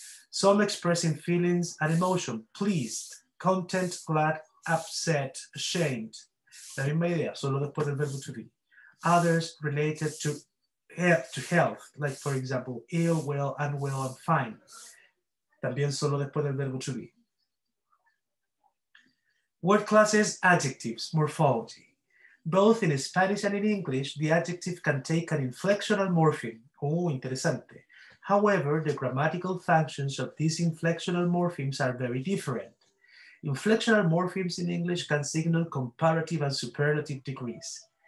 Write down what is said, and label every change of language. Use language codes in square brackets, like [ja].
[en] Some expressing feelings and emotion. Pleased, content, glad, upset, ashamed. [es] La misma idea, solo después del verbo to be. [en] Others related to health, like for example, ill, well, unwell, and fine. [es] También solo después del verbo to be. [en] Word classes, adjectives, morphology. Both in Spanish and in English, the adjective can take an inflectional morpheme. Oh, [es] interesante. [en] However, the grammatical functions of these inflectional morphemes are very different. Inflectional morphemes in English can signal comparative and superlative degrees.